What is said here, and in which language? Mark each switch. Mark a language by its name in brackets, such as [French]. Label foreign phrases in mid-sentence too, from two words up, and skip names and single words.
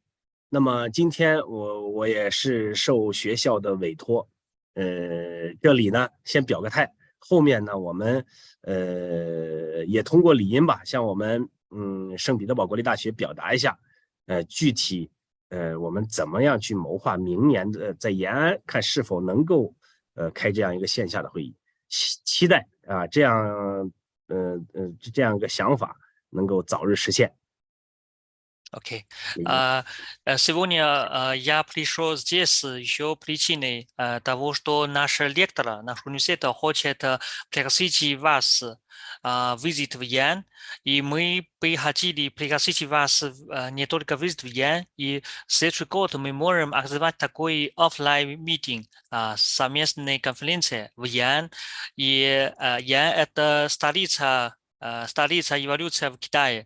[Chinese] 那么今天我也是受学校的委托，这里呢先表个态，后面呢我们也通过理音吧，向我们圣彼得堡国立大学表达一下，具体我们怎么样去谋划明年的在延安看是否能够开这样一个线下的会议，期待这样一个想法能够早日实现。 [Russian] Окей. Сегодня я пришел здесь еще причиной того, что наш ректор нашего университета хочет пригласить вас визит в Ян, и мы бы хотели пригласить вас не только визит в Ян, и в следующий год мы можем организовать такой офлайн митинг, совместной конференции в Ян, и Ян это столица эволюции в Китае.